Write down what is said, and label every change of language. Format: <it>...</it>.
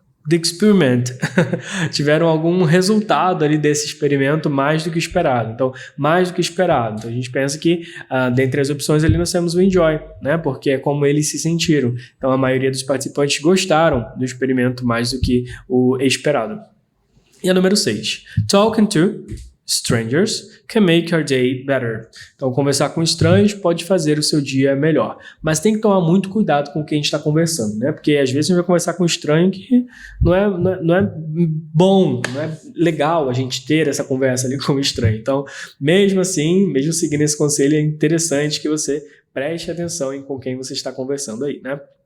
<en>the experiment.</en> <pt>Tiveram algum resultado ali desse experimento mais do que esperado. Então, mais do que esperado. Então, a gente pensa que, dentre as opções ali, nós temos o enjoy, né? Porque é como eles se sentiram. Então, a maioria dos participantes gostaram do experimento mais do que o esperado. E a número 6.</pt> <en>Talking to strangers can make your day better.</en> <pt>Então, conversar com estranhos pode fazer o seu dia melhor. Mas tem que tomar muito cuidado com o que a gente está conversando, né? Porque às vezes a gente vai conversar com um estranho que não é bom, não é legal a gente ter essa conversa ali com um estranho. Então, mesmo assim, mesmo seguindo esse conselho, é interessante que você preste atenção em com quem você está conversando aí, né?</pt>